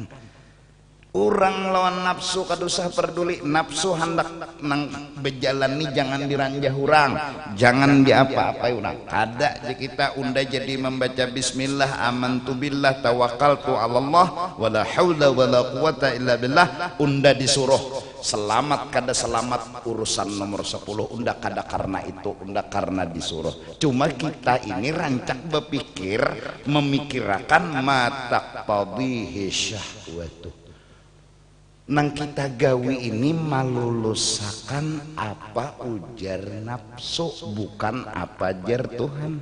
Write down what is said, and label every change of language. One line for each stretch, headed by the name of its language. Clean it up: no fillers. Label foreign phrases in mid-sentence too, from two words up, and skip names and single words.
Banjar: Orang lawan nafsu kadusah peduli, nafsu hendak nang bejalani jangan diranjah urang, jangan diapa-apai urang. Kada kita unda jadi membaca
Arabic: بسم الله آمنت بالله توكلت على الله ولا حول ولا قوة إلا بالله,
Banjar: unda disuruh selamat kada selamat urusan nomor 10, unda kada karena itu, unda karena disuruh. Cuma kita ini rancak berpikir memikirkan
Arabic: ما تقتضيه الشهوة.
Banjar: Nang kita gawi ini malulusakan apa ujar nafsu, bukan apa jar Tuhan.